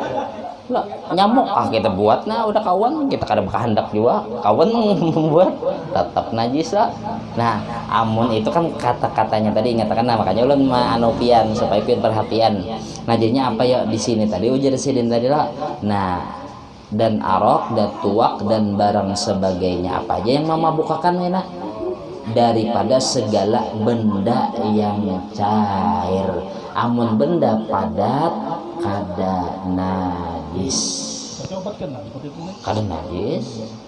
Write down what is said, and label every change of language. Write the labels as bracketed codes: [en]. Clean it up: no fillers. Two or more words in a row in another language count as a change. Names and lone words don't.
[bjn] Nyamuk kita buat udah kawan kita kada kehendak juga kawan membuat tetap najis lah. Nah amun itu kan kata-katanya tadi ingatakan makanya ulun anopian supaya pian perhatian. Nah jadinya apa ya di sini tadi ujar sidin tadi lah. Nah dan arok dan tuak dan barang sebagainya apa aja yang memabukkan enak daripada segala benda yang cair. Amun benda padat kada najis. Kada najis.